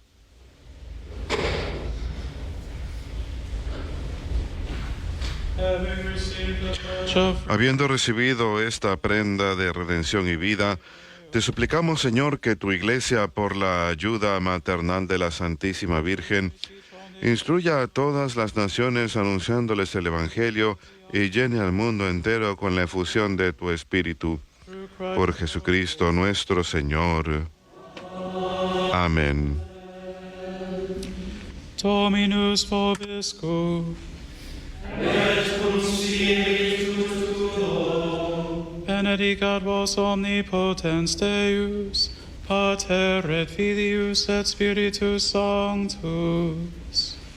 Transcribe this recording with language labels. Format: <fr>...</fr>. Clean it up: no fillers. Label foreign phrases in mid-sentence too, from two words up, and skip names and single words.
<es>Habiendo recibido esta prenda de redención y vida, te suplicamos, Señor, que tu Iglesia, por la ayuda maternal de la Santísima Virgen, instruya a todas las naciones anunciándoles el Evangelio y llene al mundo entero con la efusión de tu Espíritu. Por Jesucristo nuestro Señor. Amén.</es> <la>Dominus vobiscum. Et cum spiritu tuo. Benedicat vos omnipotens Deus, Pater et Filius et Spiritus Sanctus.</la>